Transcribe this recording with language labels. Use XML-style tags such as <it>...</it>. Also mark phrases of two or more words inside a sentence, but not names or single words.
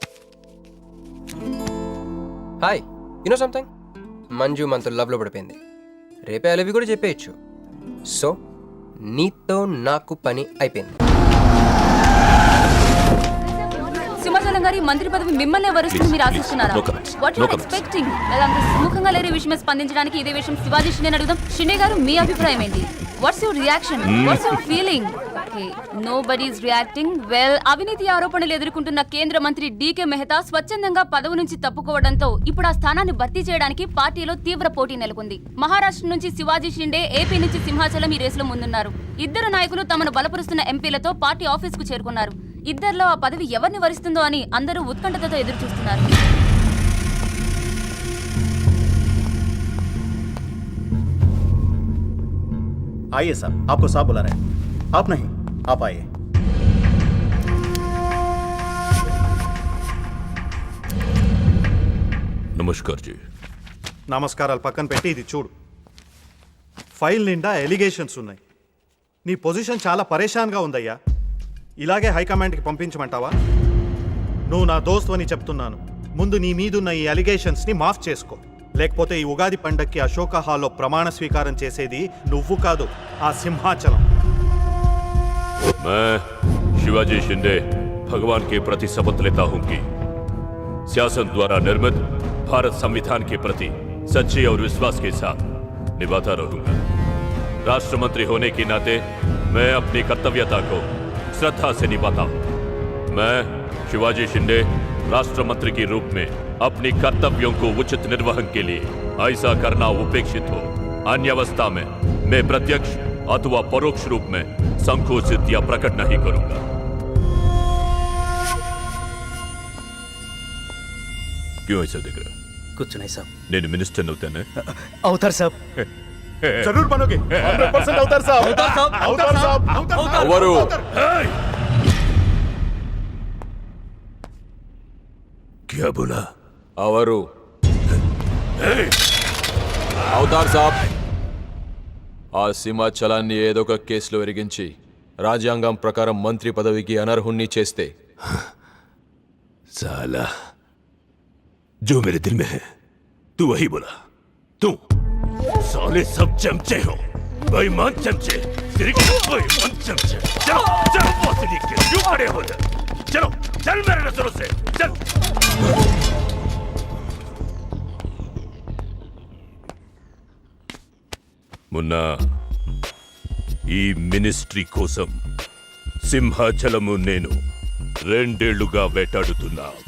<en>Hi, you know something,</en> <te>మంజు మనతో లవ్లో పడిపోయింది. రేపే</te> <en>I love you</en> <te>కూడా చెప్పేయచ్చు. సో నీతో నాకు పని అయిపోయింది. సింహాచలం గారి మంత్రి పదవి మిమ్మల్ని వరుస్తుంది మీరు ఆశిస్తున్నారా?</te> <en>No comments. వాట్ No యు comments. ఎక్స్పెక్టింగ్?</en> <te>అంత సుముఖంగా లేరే విషయమే స్పందించడానికి ఇదే విషయం శివాజీ షిండే అడుగుదాం. షిండే గారు, మీ అభిప్రాయం ఏంటి?</te> <en>What's your reaction? What's your feeling? Okay, nobody is reacting.</en> <te>వెల్, అవినీతి ఆరోపణలు ఎదుర్కొంటున్న కేంద్ర మంత్రి డీకే మెహతా స్వచ్ఛందంగా పదవి నుంచి తప్పుకోవడంతో ఇప్పుడు ఆ స్థానాన్ని భర్తీ చేయడానికి పార్టీలో తీవ్ర పోటీ నెలకొంది. మహారాష్ట్ర నుంచి శివాజీ షిండే, ఏపీ నుంచి సింహాచలం ఈ రేసులో ముందున్నారు. ఇద్దరు నాయకులు తమను బలపరుస్తున్న ఎంపీలతో</te> <en>party office</en> <te>కు చేరుకున్నారు. ఇద్దరిలో ఆ పదవి ఎవరిని వరిస్తుందో అని అందరూ ఉత్కంఠతతో ఎదురు చూస్తున్నారు.</te> <hi>आइए साहब, आपको साहब बुला रहे हैं. आप नहीं, आप आइए. नमस्कार जी.</hi> <te>నమస్కారాలు పక్కన పెట్టి ఇది చూడు. ఫైల్ నిండా ఎలిగేషన్స్ ఉన్నాయి. నీ పొజిషన్ చాలా పరేషాన్గా ఉందయ్యా. ఇలాగే హైకమాండ్కి పంపించమంటావా? నువ్వు నా దోస్తు అని చెప్తున్నాను. ముందు నీ మీదున్న ఈ అలిగేషన్స్ని మాఫ్ చేసుకో. లేకపోతే ఈ ఉగాది పండక్కి అశోక హాల్లో ప్రమాణ స్వీకారం చేసేది నువ్వు కాదు, ఆ సింహాచలం.</te> <hi>मैं शिवाजी शिंदे भगवान के प्रति शपथ लेता हूं कि शासन द्वारा निर्मित भारत संविधान के प्रति सच्चे और विश्वास के साथ निभाता रहूंगा. राष्ट्र मंत्री होने के नाते मैं अपनी कर्तव्यता को श्रद्धा से निभाता हूं. मैं शिवाजी शिंदे राष्ट्र मंत्री के रूप में अपनी कर्तव्यों को उचित निर्वहन के लिए ऐसा करना उपेक्षित हो अन्य अवस्था में मैं प्रत्यक्ष अथवा परोक्ष रूप में संकोचित या प्रकट नहीं करूंगा. क्यों ऐसा दिख रहा? कुछ नहीं साहब.</hi> <te>నేను మినిస్టర్ అవుతాను. అవుతారు సాబ్.</te> <hi>जरूर बनोगे.</hi> <te>100% అవుతారు సాబ్. అవుతారు సాబ్. ఎవరు?</te> <hi>क्या बोला?</hi> <te>అవరు అవతార్ సాబ్, ఆ సింహాచలాన్ని ఏదో ఒక కేసులో ఎరిగించి రాజ్యాంగం ప్రకారం మంత్రి పదవికి అనర్హుణ్ణి చేస్తే</te> <hi>साला जो मेरे दिल में है तू वही बोला. तू साले सब चमचे हो, बेईमान चमचे, तेरे के बेईमान चमचे. चलो चलो पहुंचने के क्यों खड़े हो जा? चलो चल मेरे नजरों से चल. मुन्ना,</hi> <te>ఈ మినిస్ట్రీ కోసం సింహాచలము నేను 2 ఏళ్లుగా వేటాడుతున్నా.</te>